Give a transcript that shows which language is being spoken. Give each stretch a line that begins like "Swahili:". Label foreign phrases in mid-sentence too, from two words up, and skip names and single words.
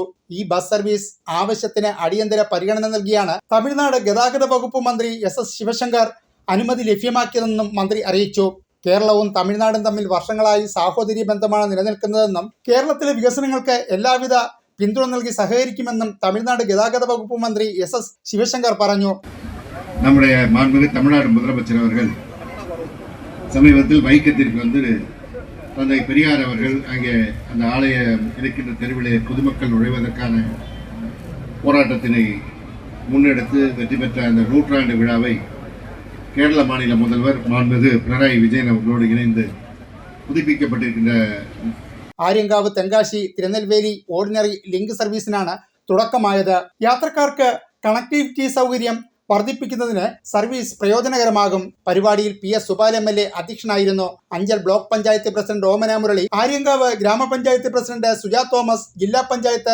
Malayalam: ഈ ബസ് സർവീസ് ആവശ്യത്തിന് അടിയന്തര പരിഗണന നൽകിയാണ് തമിഴ്നാട് ഗതാഗത വകുപ്പ് മന്ത്രി എസ് ശിവശങ്കർ അനുമതി ലഭ്യമാക്കിയതെന്നും മന്ത്രി അറിയിച്ചു. കേരളവും തമിഴ്നാടും തമ്മിൽ വർഷങ്ങളായി സാഹോദര്യ ബന്ധമാണ് നിലനിൽക്കുന്നതെന്നും കേരളത്തിലെ വികസനങ്ങൾക്ക് എല്ലാവിധ പിന്തുണ നൽകി സഹകരിക്കുമെന്നും തമിഴ്നാട് ഗതാഗത വകുപ്പ് മന്ത്രി എസ് ശിവശങ്കർ പറഞ്ഞു.
Tamil: നമ്മുടെ മാண்புமிகு தமிழ்நாடு முதலமைச்சர் அவர்கள் சமீபத்தில் வைக்கத்திற்கு வந்து தந்தை பெரியார் அவர்கள் அங்கே அந்த ஆலயம் இருக்கின்ற தெருவிலே பொதுமக்கள் நுழைவதற்கான போராட்டத்தினை முன்னெடுத்து வெற்றி பெற்ற அந்த 100ஆண்டு விழாவை கேரள மாநில முதல்வர் மாண்புமிகு பினராயி விஜயன் அவர்களோடு இணைந்து പുതുപ്പിക്കപ്പെട്ടിരിക്കുന്ന
Malayalam: ആര്യങ്കാവ് തെങ്കാശി തിരുനെൽവേലി
English: ordinary link serviceിനാണ്
Malayalam: തുടക്കമായത്. യാത്രക്കാർക്ക് കണക്ടിവിറ്റി സൗകര്യം വർദ്ധിപ്പിക്കുന്നതിന് സർവീസ് പ്രയോജനകരമാകും. പരിപാടിയിൽ PS സുബാൽ MLA അധ്യക്ഷനായിരുന്നു. അഞ്ചൽ ബ്ലോക്ക് പഞ്ചായത്ത് പ്രസിഡന്റ് ഓമന മുരളി, ആര്യങ്കാവ് ഗ്രാമപഞ്ചായത്ത് പ്രസിഡന്റ് സുജാ തോമസ്, ജില്ലാ പഞ്ചായത്ത്